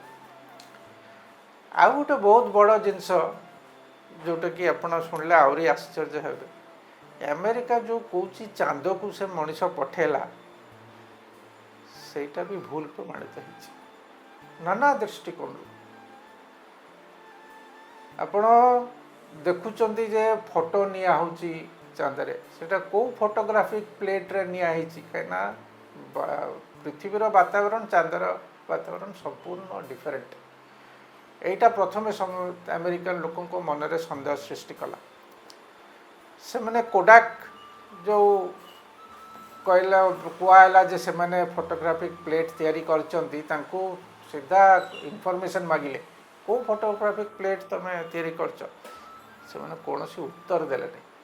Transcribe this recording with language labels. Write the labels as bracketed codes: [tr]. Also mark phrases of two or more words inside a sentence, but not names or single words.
[or] ଆଉ ଗୋଟେ ବହୁତ ବଡ଼ ଜିନିଷ ଯେଉଁଟାକି ଆପଣ ଶୁଣିଲେ ଆହୁରି ଆଶ୍ଚର୍ଯ୍ୟ ହେବେ, ଆମେରିକା ଯେଉଁ କହୁଛି ଚାନ୍ଦକୁ ସେ ମଣିଷ ପଠେଇଲା, ସେଇଟା ବି ଭୁଲ ପ୍ରମାଣିତ ହେଇଛି ନାନା ଦୃଷ୍ଟିକୋଣରୁ। ଆପଣ ଦେଖୁଛନ୍ତି ଯେ ଫଟୋ ନିଆ ହେଉଛି ଚାନ୍ଦରେ, ସେଇଟା କେଉଁ ଫଟୋଗ୍ରାଫିକ୍ ପ୍ଲେଟ୍ରେ ନିଆ ହେଇଛି? କାହିଁକିନା ପୃଥିବୀର ବାତାବରଣ ଚାନ୍ଦର ବାତାବରଣ ସମ୍ପୂର୍ଣ୍ଣ ଡିଫରେଣ୍ଟ। ଏଇଟା ପ୍ରଥମେ ଆମେରିକାନ ଲୋକଙ୍କ ମନରେ ସନ୍ଦେହ ସୃଷ୍ଟି କଲା। ସେମାନେ କୋଡାକ୍ ଯେଉଁ କହିଲା କୁହାହେଲା ଯେ ସେମାନେ ଫଟୋଗ୍ରାଫିକ୍ ପ୍ଲେଟ୍ ତିଆରି କରିଛନ୍ତି, ତାଙ୍କୁ ସିଧା ଇନଫର୍ମେସନ୍ ମାଗିଲେ କେଉଁ ଫଟୋଗ୍ରାଫିକ୍ ପ୍ଲେଟ୍ ତୁମେ ତିଆରି କରିଛ? ସେମାନେ କୌଣସି ଉତ୍ତର ଦେଲେନି।